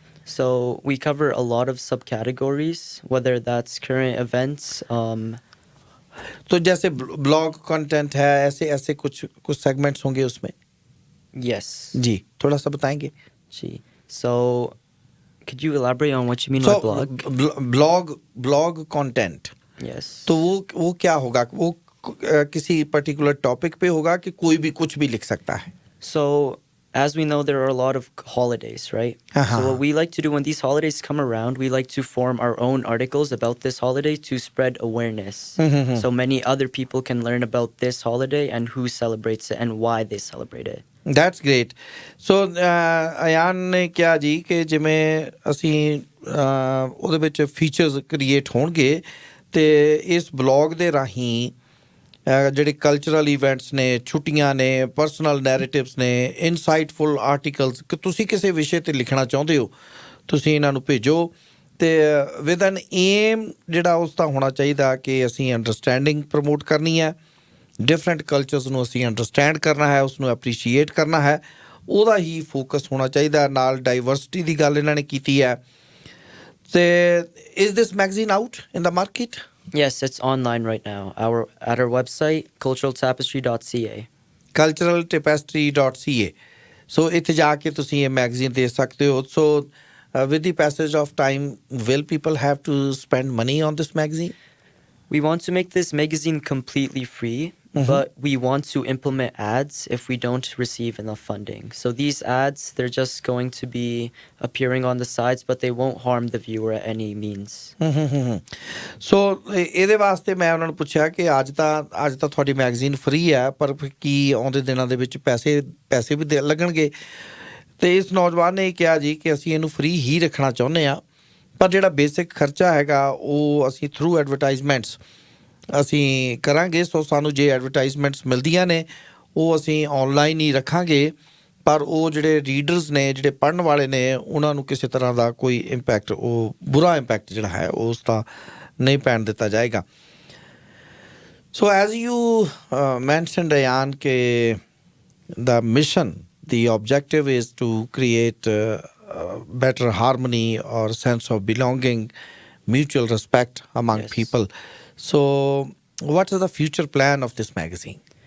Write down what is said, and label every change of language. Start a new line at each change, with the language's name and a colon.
English: So we cover a lot of subcategories, whether that's current events.
Hindi: तो जैसे blog content है, ऐसे कुछ सेगमेंट्स होंगे उसमें?
English: Yes.
Hindi: जी, थोड़ा सा बताएंगे। जी.
English: So could you elaborate on what you mean by blog?
Hindi: Blog content.
English: Yes.
Hindi: तो वो क्या होगा? वो किसी पर्टिकुलर टॉपिक पे होगा कि कोई भी कुछ भी लिख सकता है?
English: So as we know, there are a lot of holidays, right? So what we like to do when these holidays come around, we like to form our own articles about this holiday to spread awareness. So many other people can learn about this holiday and who celebrates it and why they celebrate it. That's great.
Punjabi: So Ayan ਨੇ ਕਿਹਾ ਜੀ ਕਿ ਜਿਵੇਂ ਅਸੀਂ ਉਹਦੇ ਵਿੱਚ features create ਹੋਣਗੇ ਤੇ ਇਸ ਬਲੌਗ ਦੇ ਰਾਹੀਂ ਜਿਹੜੇ ਕਲਚਰਲ ਇਵੈਂਟਸ ਨੇ, ਛੁੱਟੀਆਂ ਨੇ, ਪਰਸਨਲ ਨੈਰੇਟਿਵਸ ਨੇ, ਇਨਸਾਈਟਫੁਲ ਆਰਟੀਕਲਸ, ਕਿ ਤੁਸੀਂ ਕਿਸੇ ਵਿਸ਼ੇ 'ਤੇ ਲਿਖਣਾ ਚਾਹੁੰਦੇ ਹੋ, ਤੁਸੀਂ ਇਹਨਾਂ ਨੂੰ ਭੇਜੋ ਅਤੇ
English: with an aim
Punjabi: ਜਿਹੜਾ ਉਸ ਦਾ ਹੋਣਾ ਚਾਹੀਦਾ ਕਿ ਅਸੀਂ ਅੰਡਰਸਟੈਂਡਿੰਗ ਪ੍ਰਮੋਟ ਕਰਨੀ ਹੈ, ਡਿਫਰੈਂਟ ਕਲਚਰਸ ਨੂੰ ਅਸੀਂ ਅੰਡਰਸਟੈਂਡ ਕਰਨਾ ਹੈ, ਉਸਨੂੰ ਐਪਰੀਸ਼ੀਏਟ ਕਰਨਾ ਹੈ, ਉਹਦਾ ਹੀ ਫੋਕਸ ਹੋਣਾ ਚਾਹੀਦਾ। ਨਾਲ ਡਾਈਵਰਸਿਟੀ ਦੀ ਗੱਲ ਇਹਨਾਂ ਨੇ ਕੀਤੀ ਹੈ। ਅਤੇ
English: Is this magazine out in the market? Yes, it's online right now. At our website, culturaltapestry.ca. culturaltapestry.ca.
Punjabi: So ਇੱਥੇ ਜਾ ਕੇ ਤੁਸੀਂ ਇਹ ਮੈਗਜ਼ੀਨ ਦੇ ਸਕਦੇ ਹੋ।
English: So with the passage of time, will people have to spend money on this magazine? We want to make this magazine completely free, but we want to implement ads if we don't receive enough funding. So these ads, they're just going to be appearing on the sides, but they won't harm the viewer at any means.
Punjabi: ਸੋ ਇਹਦੇ ਵਾਸਤੇ ਮੈਂ ਉਹਨਾਂ ਨੂੰ ਪੁੱਛਿਆ ਕਿ ਅੱਜ ਤਾਂ ਤੁਹਾਡੀ ਮੈਗਜ਼ੀਨ ਫ੍ਰੀ ਹੈ, ਪਰ ਕੀ ਆਉਂਦੇ ਦਿਨਾਂ ਦੇ ਵਿੱਚ ਪੈਸੇ ਵੀ ਲੱਗਣਗੇ? ਅਤੇ ਇਸ ਨੌਜਵਾਨ ਨੇ ਕਿਹਾ ਜੀ ਕਿ ਅਸੀਂ ਇਹਨੂੰ ਫ੍ਰੀ ਹੀ ਰੱਖਣਾ ਚਾਹੁੰਦੇ ਹਾਂ, ਪਰ ਜਿਹੜਾ ਬੇਸਿਕ ਖਰਚਾ ਹੈਗਾ ਉਹ ਅਸੀਂ ਥਰੂ ਐਡਵਰਟਾਈਜ਼ਮੈਂਟਸ ਅਸੀਂ ਕਰਾਂਗੇ। ਸੋ ਸਾਨੂੰ ਜੇ ਐਡਵਰਟਾਈਜ਼ਮੈਂਟਸ ਮਿਲਦੀਆਂ ਨੇ ਉਹ ਅਸੀਂ ਔਨਲਾਈਨ ਹੀ ਰੱਖਾਂਗੇ, ਪਰ ਉਹ ਜਿਹੜੇ ਰੀਡਰਸ ਨੇ, ਜਿਹੜੇ ਪੜ੍ਹਨ ਵਾਲੇ ਨੇ, ਉਹਨਾਂ ਨੂੰ ਕਿਸੇ ਤਰ੍ਹਾਂ ਦਾ ਕੋਈ ਇੰਪੈਕਟ, ਉਹ ਬੁਰਾ ਇੰਪੈਕਟ ਜਿਹੜਾ ਹੈ ਉਸ ਦਾ ਨਹੀਂ ਪੈਣ ਦਿੱਤਾ ਜਾਏਗਾ।
English: So as you mentioned Ayaan ਕਿ the mission, the objective is to create better harmony or sense of belonging, mutual respect among people. So what is the future plan of this magazine?